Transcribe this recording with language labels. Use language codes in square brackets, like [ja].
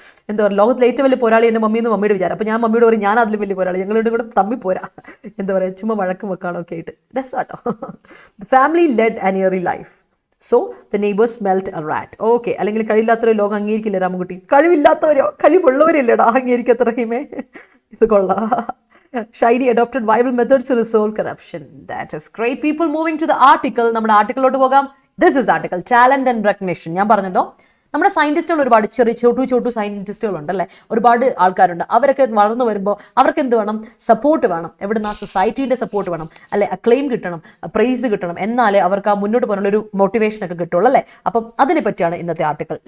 [ml] എന്താ പറയുക, ലോകത്തിലെ ഏറ്റവും വലിയ പോരാളി എൻ്റെ മമ്മിയെന്ന് മമ്മിയുടെ വിചാരം. അപ്പോൾ ഞാൻ മമ്മിയോട് പറയും, ഞാൻ അതിലും വലിയ പോരാളി, ഞങ്ങളുടെ കൂടെ തമ്മി പോരാ. എന്താ പറയുക, ചുമ്മാ വഴക്കും വെക്കാണോ ഒക്കെ ആയിട്ട് രസാട്ടോ. [en] Family led an eerie life, so the neighbours smelt a rat. [ml] Okay, അല്ലെങ്കിൽ കഴിവില്ലാത്തവരോ ലോകം അംഗീകരിക്കില്ല രാമൻകുട്ടി. കഴിവില്ലാത്തവരോ, കഴിവുള്ളവരില്ലേടാ അംഗീകരിക്കാത്ത റഹീമേ. ഇത് കൊള്ളാം. [en] Shiny adopted viable methods to resolve corruption. That is great. People, moving to the article. [ml] നമ്മുടെ ആർട്ടിക്കിളിലോട്ട് പോകാം. [en] This is the article, talent and recognition. [ml] ഞാൻ പറഞ്ഞല്ലോ, നമ്മുടെ സയന്റിസ്റ്റുകൾ ഒരുപാട് ചെറിയ ചോട്ടു സയന്റിസ്റ്റുകളുണ്ടല്ലേ, ഒരുപാട് ആൾക്കാരുണ്ട്. അവരൊക്കെ വളർന്നു വരുമ്പോൾ അവർക്ക് എന്ത് വേണം? സപ്പോർട്ട് വേണം. എവിടുന്ന? സൊസൈറ്റീൻ്റെ സപ്പോർട്ട് വേണം, അല്ലെ അക്ലെയിം കിട്ടണം, പ്രൈസ് കിട്ടണം. എന്നാലേ അവർക്ക് ആ മുന്നോട്ട് പോകാനുള്ള ഒരു മോട്ടിവേഷൻ ഒക്കെ കിട്ടുള്ളൂ അല്ലേ. അപ്പം അതിനെ പറ്റിയാണ് ഇന്നത്തെ ആർട്ടിക്കിൾ.